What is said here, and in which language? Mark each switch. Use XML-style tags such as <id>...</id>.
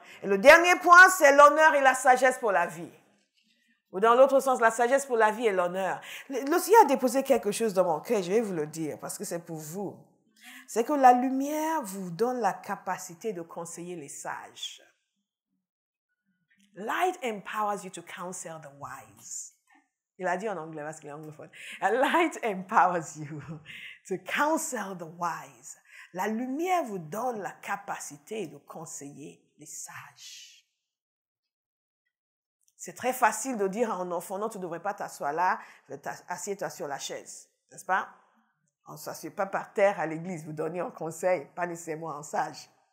<fr>Et le dernier point, c'est l'honneur et la sagesse pour la vie. Ou dans l'autre sens, la sagesse pour la vie et l'honneur. Le Seigneur a déposé quelque chose dans mon cœur, je vais vous le dire, parce que c'est pour vous. C'est que la lumière vous donne la capacité de conseiller les sages.</fr> <en>Light empowers you to counsel the wise.</en> <fr>Il a dit en anglais parce qu'il est anglophone.</fr> <en>Light empowers you to counsel the wise.</en> <fr>La lumière vous donne la capacité de conseiller les sages. C'est très facile de dire à un enfant, non, tu ne devrais pas t'asseoir là, assieds-toi sur la chaise, n'est-ce pas? On ne s'assied pas par terre à l'église, vous donnez un conseil, pas nécessairement un sage.</fr>